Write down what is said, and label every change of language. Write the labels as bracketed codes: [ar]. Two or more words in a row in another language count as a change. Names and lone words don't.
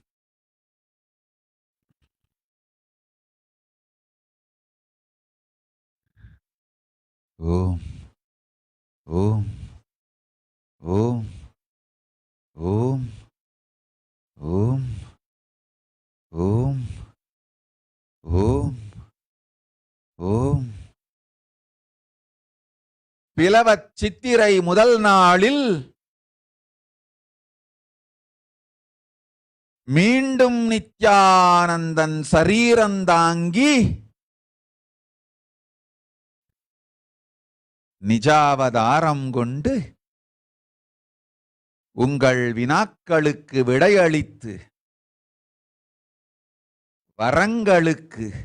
[sa] Om, Om, Om, Om, Om, Om, Om, Om. [ta] பிளவச் சித்திரை முதல் நாளில் மீண்டும் நித்யானந்தன் சரீரந்தாங்கி நிஜாவதாரம் கொண்டு உங்கள் வினாக்களுக்கு விடையளித்து வரங்களுக்கு